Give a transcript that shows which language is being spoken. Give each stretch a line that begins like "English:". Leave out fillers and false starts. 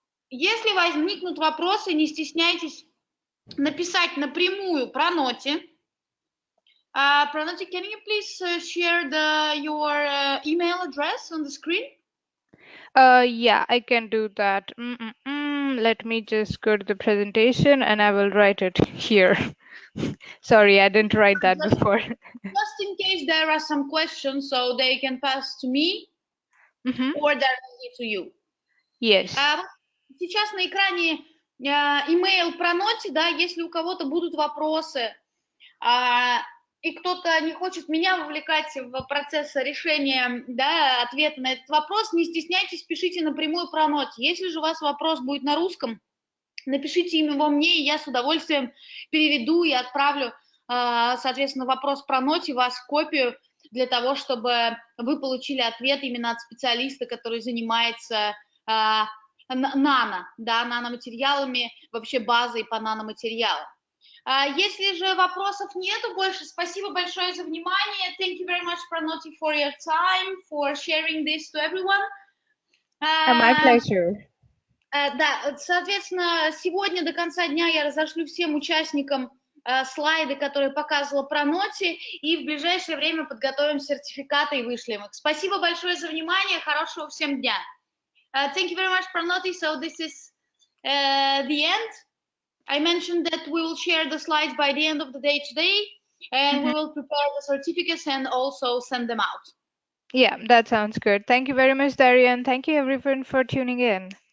Russian: Если возникнут вопросы, не стесняйтесь написать напрямую Проноте.
English: Pronote, can you please share your email address on the screen? Yeah, I can do that. Let me just go to the presentation and I will write it here. Sorry, I didn't write that before. Just in case there are some questions, so they can pass to me or directly to you. Yes.
Russian: Сейчас на экране email Проноте, да, если у кого-то будут вопросы, и кто-то не хочет меня вовлекать в процесс решения, да, ответа на этот вопрос, не стесняйтесь, пишите напрямую Проноте. Если же у вас вопрос будет на русском, напишите его мне, и я с удовольствием переведу и отправлю, соответственно, вопрос Проноте, вас в копию, для того, чтобы вы получили ответ именно от специалиста, который занимается нано, да, наноматериалами, вообще базой по наноматериалам. Если же вопросов нету больше, спасибо большое за внимание.
English: Thank you very much, Pranoti, for your time, for sharing this to everyone. My pleasure.
Russian: Да, соответственно, сегодня до конца дня я разошлю всем участникам слайды, которые показывала Pranoti, и в ближайшее время подготовим сертификаты и вышлем их. Спасибо большое за внимание, хорошего всем дня.
English: Thank you very much, Pranoti. So this is the end. I mentioned that we will share the slides by the end of the day today, and we will prepare the certificates and also send them out. Yeah, that sounds good. Thank you very much, Daria, and thank you everyone for tuning in.